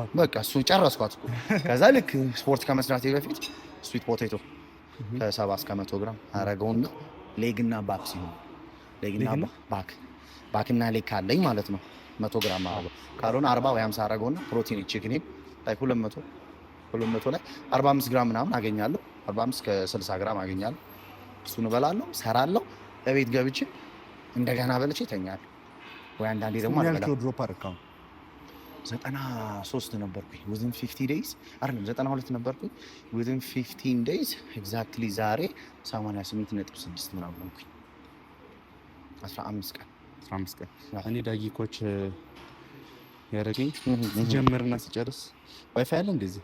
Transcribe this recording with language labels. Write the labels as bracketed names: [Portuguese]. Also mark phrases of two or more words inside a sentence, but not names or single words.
[Amharic] በቃ እሱ ጨረስኳት ከዛ ልክ ስፖርት ከመስራቴ በፊት [English] sweet potato [Amharic] ከ70 እስከ 100 ግራም አረጋውና ሌግና ባክ ሲሆን ሌግና ባክና ሌግ ካለኝ ማለት ነው 100 ግራም አረጋው ካልሆነ 40 ወይ 50 አረጋውና ፕሮቲን ቺክን ላይ 200 ላይ 45 ግራም ምናምን አገኛለሁ 45 ከ60 ግራም አገኛለሁ እሱን እበላለሁ ሰራለሁ ለቤት ገብቼ እንደገና በልቼ ተኛለሁ ወይ አንዳንዴ ደግሞ አልበላም ድሮፕ አረካው 93 ነበርኩኝ [English] within 50 days [Amharic] አይደለም 92 ነበርኩኝ [English] within 15 days exactly [Amharic] ዛሬ 88.6 ምናምን ሆንኩኝ 15 ቀን እኔ ዳጊ ኮች ያረገኝ ሲጀምርና ሲጨርስ ዋይፋይ አለ እንደዚህ